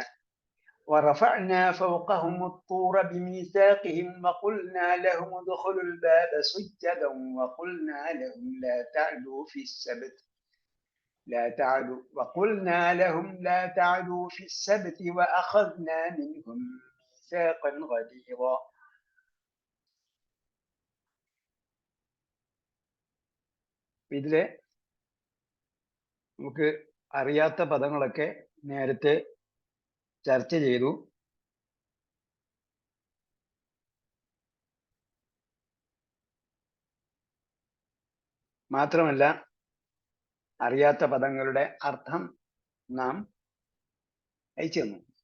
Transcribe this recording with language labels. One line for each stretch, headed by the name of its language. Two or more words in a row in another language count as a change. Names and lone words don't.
Arabic: ورفعنا فوقهم الطور بميثاقهم وقلنا لهم ادخلوا الباب سجدا وقلنا لهم لا تعدوا في السبت وأخذنا منهم ميثاقا غليظا.
Malayalam: ഇതിലെ നമുക്ക് അറിയാത്ത പദങ്ങളൊക്കെ നേരത്തെ ചർച്ച ചെയ്തു. മാത്രമല്ല അറിയാത്ത പദങ്ങളുടെ അർത്ഥം നാം അയച്ചു തന്നു.